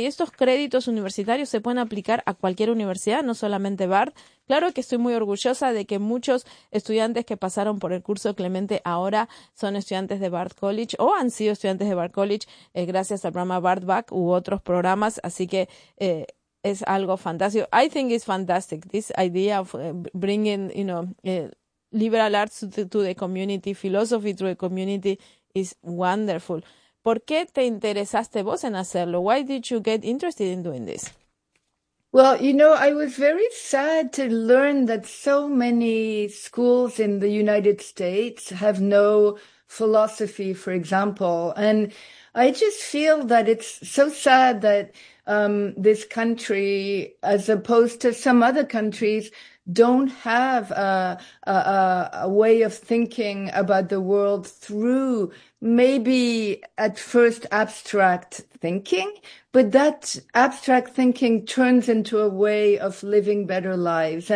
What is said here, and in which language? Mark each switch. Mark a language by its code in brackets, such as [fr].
[es] Y estos créditos universitarios se pueden aplicar a cualquier universidad, no solamente Bard. Claro que estoy muy orgullosa de que muchos estudiantes que pasaron por el curso Clemente ahora son estudiantes de Bard College o han sido estudiantes de Bard College, gracias al programa Bard Back u otros programas. Así que es algo fantástico. [en] I think it's fantastic, this idea of bringing, you know, liberal arts to the community, philosophy to the community. Is wonderful. [es] ¿Por qué te interesaste vos en hacerlo? [en] Why did you get interested in doing this? Well, you know, I was very sad to learn that so many schools in the United States have no philosophy, for example. And I just feel that it's so sad that this country, as opposed to some other countries, don't have a way of thinking about the world through maybe at first abstract thinking, but that abstract thinking turns into a way of living better lives.